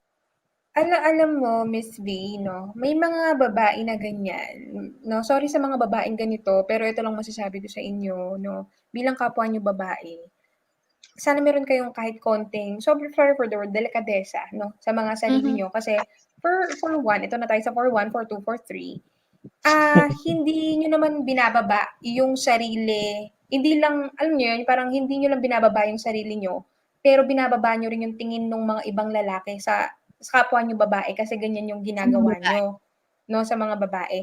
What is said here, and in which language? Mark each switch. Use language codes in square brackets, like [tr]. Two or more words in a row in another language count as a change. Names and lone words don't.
[tl] Alam mo, Miss V, 'no, may mga babae na ganyan, 'no, sorry sa mga babaeng ganito, pero ito lang masasabi ko sa inyo, 'no, bilang kapwa niyo babae, sana meron kayong kahit konting [en] sorry for the word, [tl] delikadesa, 'no, sa mga sarili Mhm. niyo kasi [en] for one, [tl] ito na tayo sa [en] for one, for two, for three, [tl] hindi niyo naman binababa yung sarili, hindi lang alam niyo yun, parang hindi niyo lang binababa yung sarili niyo pero binababa niyo rin yung tingin nung mga ibang lalaki sa kapwa niyo babae kasi ganyan yung Sa mga ginagawa babae. niyo, 'no, sa mga babae.